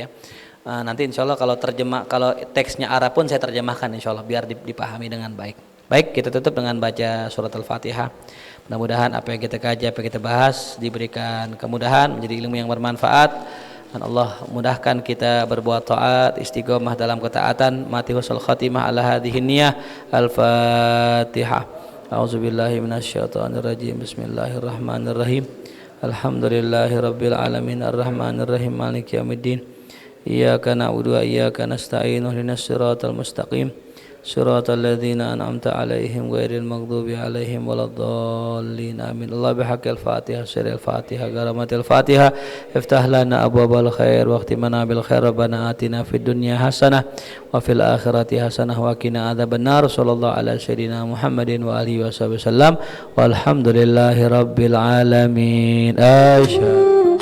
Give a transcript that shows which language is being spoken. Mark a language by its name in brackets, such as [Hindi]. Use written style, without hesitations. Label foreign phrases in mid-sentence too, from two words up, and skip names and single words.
[Indonesian] Nanti [Arabic] إن شاء الله [Indonesian] kalau teksnya Arab pun saya terjemahkan [Arabic] إن شاء الله [Indonesian] biar dipahami dengan baik. Baik, kita tutup dengan baca surat Al-Fatihah. Mudah-mudahan apa yang kita kaji, apa yang kita bahas diberikan kemudahan, menjadi ilmu yang bermanfaat, dan Allah mudahkan kita berbuat taat, istiqomah dalam ketaatan, mati [Arabic] حسن الخاتمة على هذه النية. [Indonesian] Al-Fatihah. [Arabic] أعوذ بالله من الشيطان الرجيم. بسم الله الرحمن الرحيم. الحمد لله رب العالمين الرحمن الرحيم مالك يوم الدين. إياك نعبد وإياك نستعين اهدنا الصراط المستقيم صراط الذين أنعمت عليهم غير المغضوب عليهم ولا الضالين آمين. الله بحق الفاتحة سر الفاتحة كرامة الفاتحة افتح لنا أبواب الخير واختمنا بالخير ربنا آتنا في الدنيا حسنة وفي الآخرة حسنة وقنا عذاب النار. صلى الله على سيدنا محمد وآله وسلم والحمد لله رب العالمين. Asyhadu